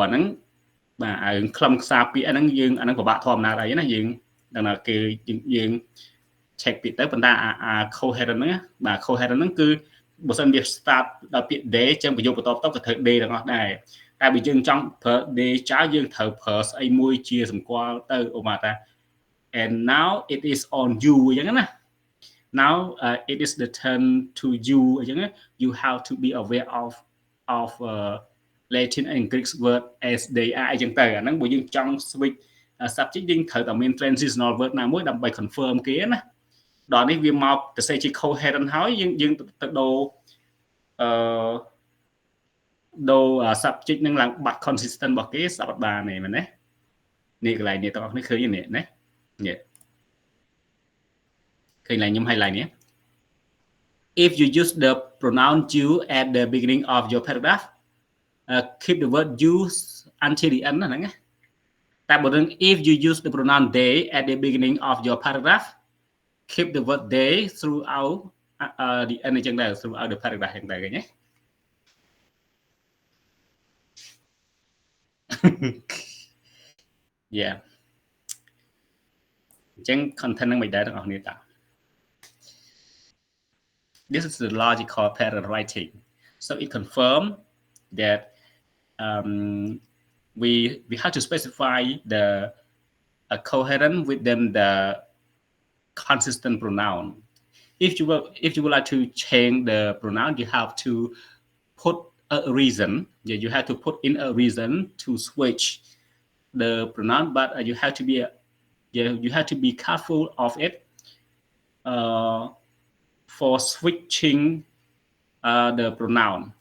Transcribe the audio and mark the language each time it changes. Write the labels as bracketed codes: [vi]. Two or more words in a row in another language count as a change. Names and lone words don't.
[km] ហ្នឹងបាទឲ្យខ្លឹមសារពាក្យហ្នឹងយើងអាហ្នឹងពិបាកធម្មតាដែរណាយើងដឹងថាគេយើង check ពាក្យទៅប៉ុន្តែអា coherent ហ្នឹងបាទ coherent ហ្នឹងគឺបើ សិនវា start ដល់ពាក្យ day ចឹងប្រយោគបន្តទៅក៏ត្រូវ day ទាំងអស់ដែរតែបើយើងចង់ប្រើ day ចោលយើងត្រូវប្រើស្អីមួយជាសម្គាល់ទៅឧបមាថា [en] and now it is on you [km] អញ្ចឹងណា [en] now it is the turn to you [km] អញ្ចឹង [en] you have to be aware of Latin and Greek word as they are [km] អញ្ចឹងទៅអាហ្នឹងបើយើងចង់ [en] switch subject [km] យើងត្រូវតែមាន [en] transitional word [km] ណាមួយដើម្បី confirm គេណាដល់នេះវាមកទៅសេជា coherent ហើយយើងទៅ ដូរ subject នឹងឡើងបាត់ consistent របស់គេស្ដាប់អត់បានទេមែនទេនេះកន្លែងនេះទាំងអស់នេះឃើញទេនេះណា ឃើញឡើងខ្ញុំ highlight នេះ [en] if you use the pronoun you at the beginning of your paragraph keep the word you until the end [km] ហ្នឹងណាតែបើនឹង [en] if you use the pronoun they at the beginning of your paragraph keep the word they throughout the end [km] អញ្ចឹងដែរ [en] throughout the paragraph [km] អញ្ចឹងដែរឃើញទេ [en] yeah [km] អញ្ចឹង content ហ្នឹងមិនដែរទាំងអស់គ្នាតា [en] This is the logical pattern writing so it confirms that we have to specify the coherent within the consistent pronoun if you would like to change the pronoun you have to put a reason you have to put in a reason to switch the pronoun but you have to be careful of it for switching the pronoun